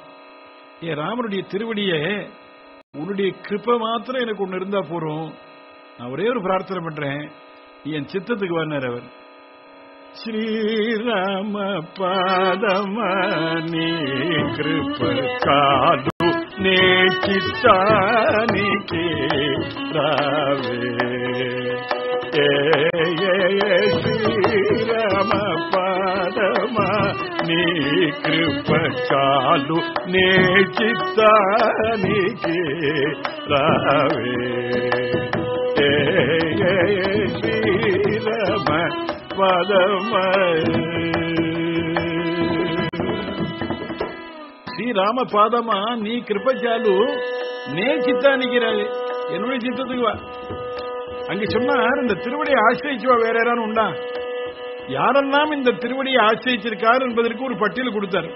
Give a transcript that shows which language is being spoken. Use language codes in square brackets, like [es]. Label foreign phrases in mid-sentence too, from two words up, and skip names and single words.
[ta] ராமனுடைய திருவடியை, உன்னுடைய கிருபை மாத்திரம் எனக்கு ஒண்ணு இருந்தா போறோம், நான் ஒரே ஒரு பிரார்த்தனை பண்றேன், என் சித்தத்துக்கு வந்தார் அவர். [te] శ్రీరామ పాదమణి కృప కాదు నే చిత్తానికే రావే శ్రీరామ పాదమా నీ కృప చాలు నే చిత్తానికి రావే శ్రీరామ పాదమా. శ్రీరామ పాదమా నీ కృప చాలు నే చిత్తానికి రావే, [ta] என்னுடைய சித்தத்துக்கு வா. அங்க சொன்னார், இந்த திருவடியை ஆசிரிச்சுவா வேற யாரும் உண்டா? யாரெல்லாம் இந்த திருவடியை ஆசிரிச்சிருக்கார் என்பதற்கு ஒரு பட்டியல் கொடுத்தார்.